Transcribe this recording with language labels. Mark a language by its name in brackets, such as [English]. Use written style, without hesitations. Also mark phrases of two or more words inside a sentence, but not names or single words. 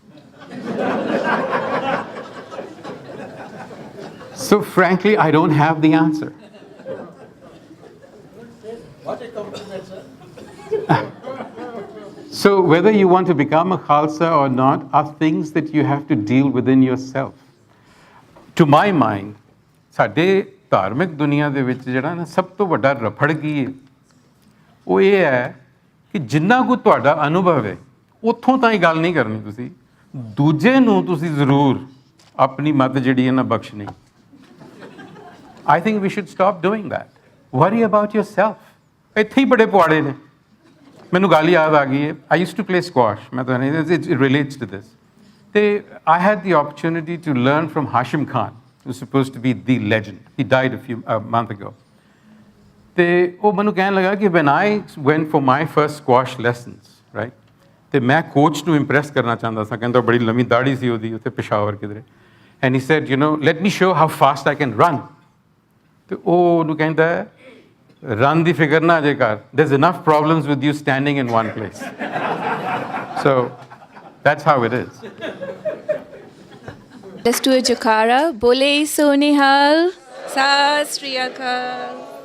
[English] So frankly, I don't have the answer. What a compliment, sir. So whether you want to become a Khalsa or not are things that you have to deal within yourself. To my mind, [Punjabi] ਸਾਡੇ ਧਾਰਮਿਕ ਦੁਨੀਆ ਦੇ ਵਿੱਚ ਜਿਹੜਾ ਨਾ ਸਭ ਤੋਂ ਵੱਡਾ ਰਫੜ ਕੀ ਹੈ ਉਹ ਇਹ ਹੈ ਕਿ ਜਿੰਨਾ ਕੁ ਤੁਹਾਡਾ ਅਨੁਭਵ ਹੈ ਉੱਥੋਂ ਤਾਂ ਹੀ ਗੱਲ ਨਹੀਂ ਕਰਨੀ ਤੁਸੀਂ ਦੂਜੇ ਨੂੰ ਤੁਸੀਂ ਜ਼ਰੂਰ ਆਪਣੀ ਮਤ ਜਿਹੜੀ ਹੈ ਨਾ ਬਖਸ਼ਣੀ। [English] I think we should stop doing that. Worry about yourself. [Punjabi] ਇੱਥੇ ਹੀ ਬੜੇ ਪੁਆੜੇ ਨੇ। ਮੈਨੂੰ ਗੱਲ ਯਾਦ ਆ ਗਈ ਹੈ। [English] I used to play squash. [Punjabi] ਮੈਂ ਤਾਂ [English] it relates to this. ਤੇ I had the opportunity to learn from Hashim Khan, who's supposed to be the legend. He died a month ago. [Punjabi] ਤੇ ਉਹ ਮੈਨੂੰ ਕਹਿਣ ਲੱਗਾ ਕਿ [English] when I went for my first squash lessons, right? [Punjabi] ਤੇ ਮੈਂ ਕੋਚ ਨੂੰ ਇੰਪ੍ਰੈਸ ਕਰਨਾ ਚਾਹੁੰਦਾ ਸਾਂ। ਕਹਿੰਦਾ ਬੜੀ ਲੰਮੀ ਦਾੜੀ ਸੀ ਉਹਦੀ ਉੱਥੇ ਪਿਸ਼ਾਵਰ ਕਿਧਰੇ। [English] And he said, let me show how fast I can run. [Punjabi] ਤੇ ਉਹ ਉਹਨੂੰ ਕਹਿੰਦਾ ਰਨ ਦੀ ਫਿਕਰ ਨਾ ਅਜੇ ਕਰ, [English] there's enough problems with you standing in one place. So that's how it is. Let's do a Jakara. [Punjabi] ਬੋਲੇ ਸੋ ਨਿਹਾਲ. ਸਤ ਸ੍ਰੀ ਅਕਾਲ.